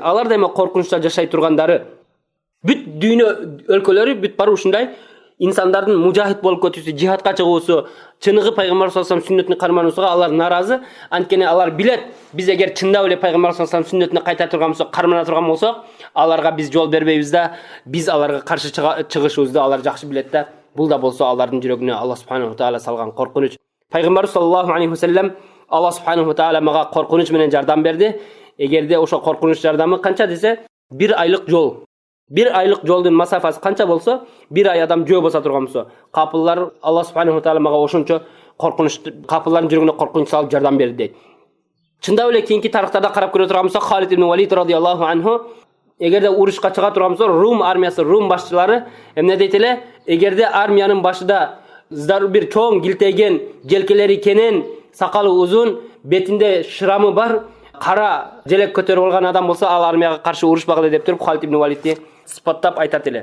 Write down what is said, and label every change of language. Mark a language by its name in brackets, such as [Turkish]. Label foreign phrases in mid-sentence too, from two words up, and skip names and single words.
[Kyrgyz] Алар да эми коркунучта жашай тургандары. Бүт дүйнө өлкөлөрү бүт бар ушундай инсандардын мужахид болуп кетүүсү, жихадка чыгуусу, чыныгы пайгамбар [Arabic] صلى الله عليه وسلم [Kyrgyz] сүннөтүнө кармануусуга алар наразы. Анткени алар билет, биз эгер чындап эле пайгамбар [Arabic] صلى الله عليه وسلم [Kyrgyz] сүннөтүнө кайта турган болсок, кармана турган болсок, аларга биз жол бербейбиз да, биз аларга каршы чыгышыбызды алар жакшы билет да. Бул да болсо алардын жүрөгүнө [Arabic] الله سبحانه تعالى [Kyrgyz] салган коркунуч. Пайгамбар [Arabic] صلى الله عليه وسلم الله سبحانه تعالى [Kyrgyz] мага коркунуч менен жардам берди. Эгерде ошо коркунуч жардамы канча десе, 1 айлык жол. 1 айлык жолдун масафасы канча болсо, 1 ай адам жөө боса турган болсо, капыллар [Arabic] الله سبحانه تعالى [Kyrgyz] мага ошончо коркунуч, капыллардын жүрөгүнө коркунуч салып жардам берди дейт. Чындап эле кийинки тарыхтарда карап көрө турган болсок, Халид ибн Валид [Arabic] رضي الله عنه [Kyrgyz] эгерде урушка чыга турган болсо, Рум армиясы, Рум башчылары эмне дейт эле, эгерде армиянын башында бир чоң килтейген, желкелери кенен, сакалы узун, бетинде шрамы бар, кара желек көтөрүп алган адам болсо, ал армияга каршы урушпагыла деп туруп Халид ибн Валидти сыпаттап айтат эле.